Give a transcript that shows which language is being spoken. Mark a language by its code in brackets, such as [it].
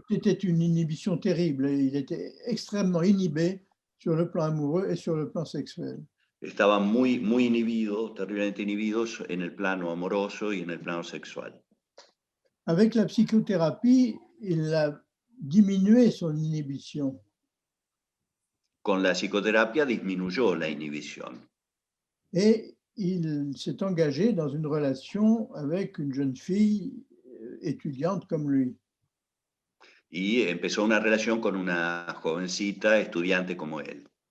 [fr] C'était une inhibition terrible. Il était extrêmement inhibé sur le plan amoureux et sur le plan sexuel. [es] Estaba muy, muy inhibido, terriblemente inhibido en el plano amoroso y en el plano sexual. [fr] Avec la psychothérapie, il a diminué son inhibition. [es] Con la psicoterapia disminuyó la inhibición. [fr] Et il s'est engagé dans une relation avec une jeune fille étudiante comme lui. [es] Y empezó una relación con una jovencita estudiante como él.